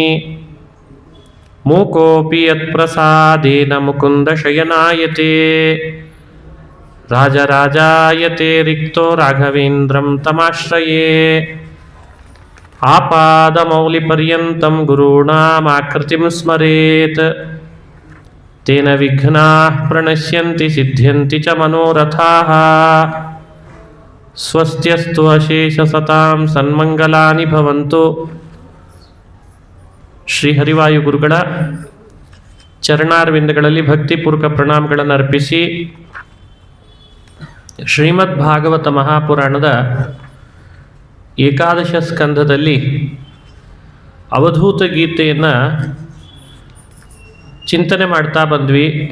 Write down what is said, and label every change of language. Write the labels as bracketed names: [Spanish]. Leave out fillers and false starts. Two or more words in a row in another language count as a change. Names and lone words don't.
[Sanskrit] ಮೂಕೋಪಿ ಯತ್ಪ್ರಸಾದೇನ ಮುಕುಂದಶಯನಾಯತೆ ರಾಜರಾಜಾಯತೆ ರಿಕ್ತೋ ರಾಘವೇಂದ್ರಂ ತಮಾಶ್ರಯೇ ಆಪಾದಮೌಲಿಪರ್ಯಂತಂ ಗುರುಣಾಮಾಕೃತಿಂ ಸ್ಮರೇತ್ ತೇನ ವಿಘ್ನಾಃ ಪ್ರಣಶ್ಯಂತಿ ಸಿದ್ಧ್ಯಂತಿ ಚ ಮನೋರಥಾಃ ಸ್ವಸ್ತ್ಯಸ್ತು ಅಶೇಷಸತಾಂ ಸನ್ಮಂಗಲಾನಿ ಭವಂತು. [Kannada] ಶ್ರೀ ಹರಿವಾಯು ಗುರುಗಳ ಚರಣಾರವಿಂದಗಳಲ್ಲಿ ಭಕ್ತಿಪೂರ್ವಕ ಪ್ರಣಾಮಗಳನ್ನು ಅರ್ಪಿಸಿ ಶ್ರೀಮದ್ ಭಾಗವತ ಮಹಾಪುರಾಣದ ಏಕಾದಶ ಸ್ಕಂಧದಲ್ಲಿ ಅವಧೂತ ಗೀತೆಯನ್ನು ಚಿಂತನೆ ಮಾಡ್ತಾ ಬಂದ್ವಿ.